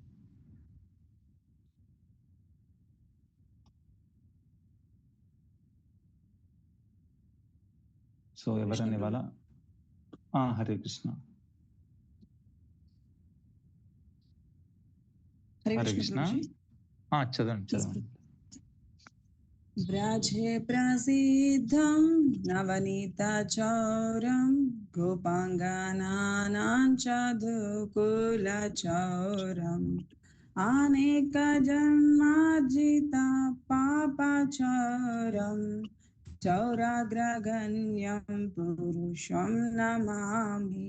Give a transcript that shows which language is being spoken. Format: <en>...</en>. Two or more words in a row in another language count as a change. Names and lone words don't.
<te>సో ఎవరైనా ఇవాళ</te> <sa>హరే కృష్ణ. హరే కృష్ణ.</sa> <te>చదవండి.</te> <sa>व्राजे प्रसिद्धं नवनीतचौरं गोपाङ्गनानां चतुकुलचौरम् अनेकजन्मार्जिता पापचौरं चौराग्रगण्यं पुरुषं नमामि।</sa>